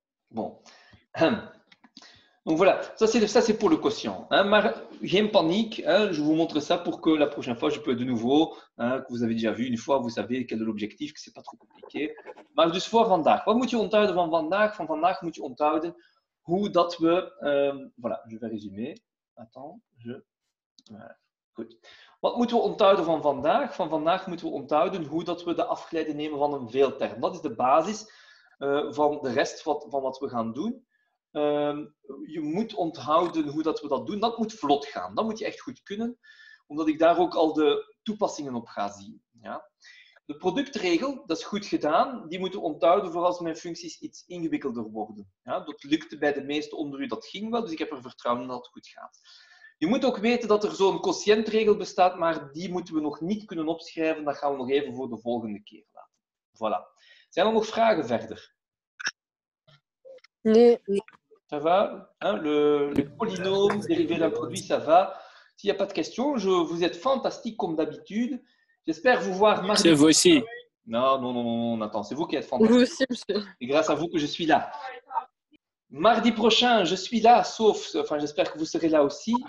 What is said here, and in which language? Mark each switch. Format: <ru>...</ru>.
<fr>Bon. Donc voilà, ça c'est pour le quotient. Hein. Rien de panique, hein. Je vous montre ça pour que la prochaine fois, je peux de nouveau, hein, que vous avez déjà vu une fois, vous savez quel est l'objectif, que ce n'est pas trop compliqué.</fr> <nl>Maar dus voor vandaag. Wat moet je onthouden van vandaag? Van vandaag moet je onthouden hoe dat we...</nl> <fr>voilà, je vais résumer. Attends, voilà.</fr> <nl>Goed. Wat moeten we onthouden van vandaag? Van vandaag moeten we onthouden hoe dat we de afgeleide nemen van een veelterm. Dat is de basis van de rest van wat we gaan doen. Je moet onthouden hoe dat we dat doen. Dat moet vlot gaan. Dat moet je echt goed kunnen, omdat ik daar ook al de toepassingen op ga zien. Ja? De productregel, dat is goed gedaan. Die moeten we onthouden voor als mijn functies iets ingewikkelder worden. Ja? Dat lukte bij de meesten onder u, dat ging wel, dus ik heb er vertrouwen in dat het goed gaat. Je moet ook weten dat er zo'n quotiëntregel bestaat, maar die moeten we nog niet kunnen opschrijven. Dat gaan we nog even voor de volgende keer laten. Voilà. Zijn er nog vragen verder? Nee.</nl> <fr>Ça va, hein, le polynôme dérivé d'un produit, ça va. S'il n'y a pas de questions, vous êtes fantastique comme d'habitude. J'espère vous voir mardi. C'est vous aussi. Non, Nathan, c'est vous qui êtes fantastique. Vous aussi, monsieur. Et grâce à vous que je suis là. Mardi prochain, je suis là, enfin, j'espère que vous serez là aussi.</fr>